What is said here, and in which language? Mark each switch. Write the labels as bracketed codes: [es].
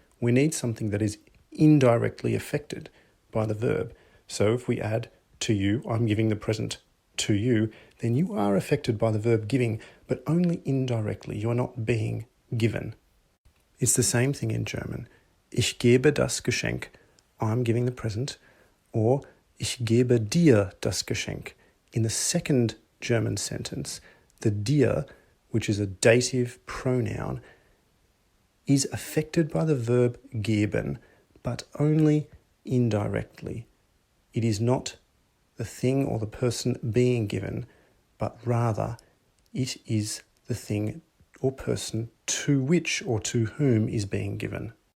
[en] We need something that is indirectly affected by the verb. So if we add to you, I'm giving the present to you, then you are affected by the verb giving, but only indirectly. You are not being given. It's the same thing in German. [de] Ich gebe das Geschenk. [en] I'm giving the present. [de] Or ich gebe dir das Geschenk. [en] In the second German sentence, the dir, which is a dative pronoun, is affected by the verb geben, but only indirectly. It is not the thing or the person being given, but rather it is the thing or person to which or to whom is being given.